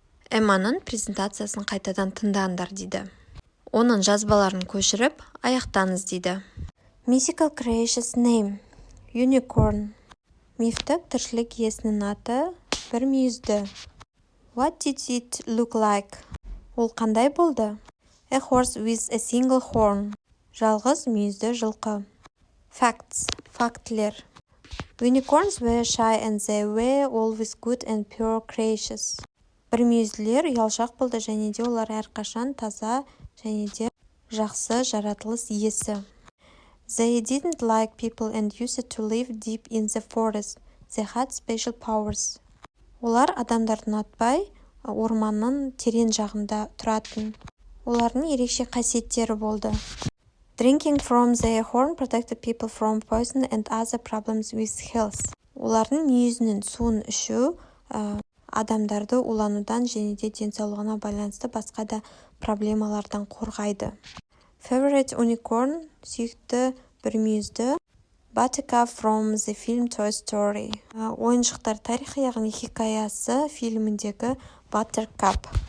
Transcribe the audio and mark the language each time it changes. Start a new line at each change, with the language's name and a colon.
Kazakh: Эмманың презентациясын қайтадан тыңдаңдар дейді. Оның жазбаларын көшіріп, аяқтаңыз дейді.
English: Mythical creature's name. Unicorn.
Kazakh: Мифтік тіршілік иесінің аты бір мүйізді.
English: What did it look like?
Kazakh: Ол қандай болды?
English: A horse with a single horn.
Kazakh: Жалғыз мүйізді жылқы. Facts. Фактілер.
English: Unicorns were shy and they were always good and pure creatures.
Kazakh: Бір мүйізділер ұялшақ болды және де олар әрқашан таза және де жақсы жаратылыс иесі.
English: They didn't like people and used to live deep in the forest. They had special powers.
Kazakh: Олар адамдарды ұнатпай, орманның терең жағында тұратын. Олардың ерекше қасиеттері болды.
English: Drinking from their horn protected people from poison and other problems with health.
Kazakh: Олардың мүйізінің суын ішу адамдарды уланудан және де денсаулығына байланысты басқа да проблемалардан қорғайды.
English: Favorite unicorn,
Kazakh: сүйікті бір мүйізді.
English: Buttercup from the film Toy Story.
Kazakh: Ойыншықтар тарихы, яғни хикаясы фильміндегі
English: Buttercup.